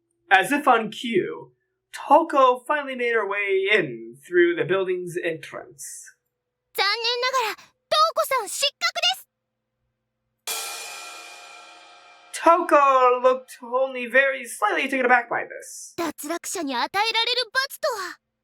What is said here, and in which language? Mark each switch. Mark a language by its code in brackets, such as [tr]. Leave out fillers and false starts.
[en] As if on cue, Toko finally made her way in through the building's entrance. [ja] 残念ながら、トウコさん失格です。 [en] Toko looked only very slightly taken aback by this. [ja] 脱落者に与えられる罰とは